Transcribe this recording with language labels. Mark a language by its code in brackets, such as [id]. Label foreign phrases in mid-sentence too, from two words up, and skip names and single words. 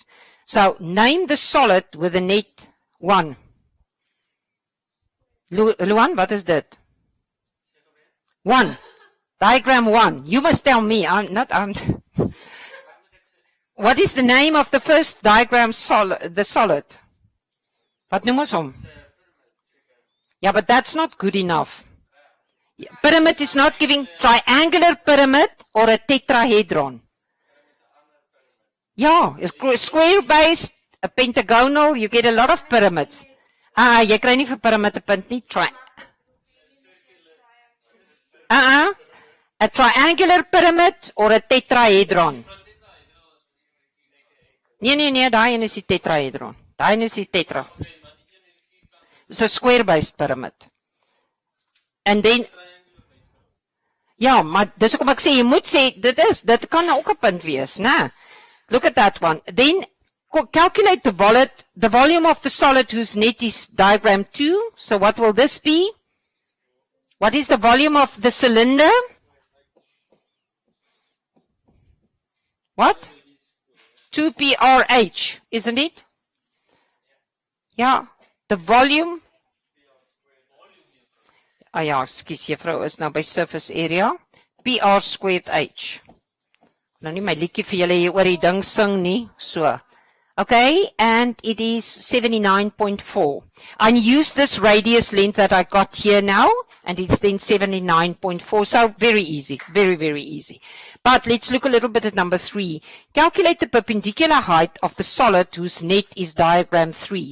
[en] So name the solid with the net 1. Luan, what is that? 1. Diagram 1. You must tell me. What is the name of the first diagram the solid? [af] Wat noem ons hom? [en] Yeah, but that's not good enough. Pyramid is not giving triangular pyramid or a tetrahedron. Yeah, square based, a pentagonal, you get a lot of pyramids. [af] Jy kry nie vir pyramid 'n punt nie. [en] A triangular pyramid or a tetrahedron. [af] Nee, daai een is die tetrahedron. Daai een is die tetra. [en] It's a square-based pyramid. And then, [af] ja, maar dis hoekom ek sê, jy moet sê, dit kan ook 'n punt wees, né? [en] Look at that one. Then, calculate the volume of the solid whose net is diagram 2. So what will this be? What is the volume of the cylinder? What? 2πrh, isn't it? Yeah, the volume. [af] Ja, ekskuus juffrou is nou by [en] surface area. PR squared h. [af] Nou nie my liedjie vir julle hier oor die ding sing nie, so. [en] Okay, and it is 79.4. I use this radius length that I got here now, and it's then 79.4, so very easy, very, very easy. But let's look a little bit at number 3. Calculate the perpendicular height of the solid whose net is diagram 3.